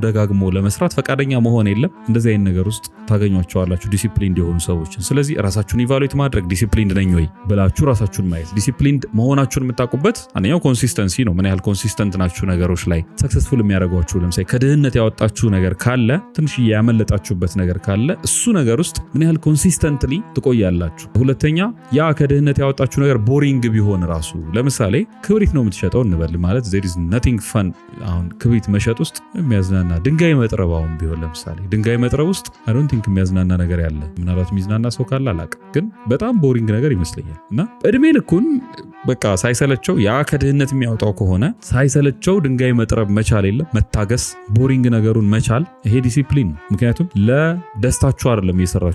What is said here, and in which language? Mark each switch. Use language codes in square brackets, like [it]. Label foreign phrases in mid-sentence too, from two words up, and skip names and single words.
[am] ደጋግሞ ለመስራት ፈቃደኛ መሆን የለም። እንደዚህ አይነት ነገር ውስጥ ታገኟቸዋላችሁ ዲሲፕሊንድ የሆኑ ሰዎችን። ስለዚህ ራሳችሁን ኢቫሉዌት ማድረግ፣ ዲሲፕሊንድ ነኝ ወይ ብላችሁ ራሳችሁን ማየት። ዲሲፕሊንድ መሆናችሁን የምታውቁበት አንደኛው ኮንሲስተንሲ ነው። ምን ያህል ኮንሲስተንት ናችሁ ነገሮች ላይ ሰክሰስፉል የሚያደርጓችሁ። ለምሳሌ ከድህነት ያወጣችሁ ነገር ካለ፣ ትንሽ ያመለጣችሁበት ነገር ካለ እሱ ነገር ውስጥ ምን ያህል ኮንሲስተንትሊ ትቆያላችሁ። ሁለተኛ ያ ከድህነት ያወጣችሁ ነገር ቦሪንግ ቢሆን ራሱ ለምሳሌ ክብሪት ነው የምትሸጠው እንበል። ማለት [en] there is nothing fun [am] አሁን ክብሪት መሸጥ ውስጥ የሚያዝናና ድንጋይ መጥረብ አሁን ቢሆን ለምሳሌ ድንጋይ መጥረብ ውስጥ [en] I don't think [am] የሚያዝናና ነገር ያለ፣ ምናልባት የሚዝናና ሰው ካለ አላውቅም፣ ግን በጣም ቦሪንግ ነገር ይመስለኛል። እና እድሜ ልኩን በቃ ሳይሰለቸው ያ ከድህነት የሚያወጣው ከሆነ ሳይሰለቸው ድንጋይ መጥረብ መቻል የለም መታገስ፣ ቦሪንግ ነገሩን መቻል። ይሄ ዲሲፕሊን ነው። ምክንያቱም ለደስታችሁ አይደለም እየሰራችሁ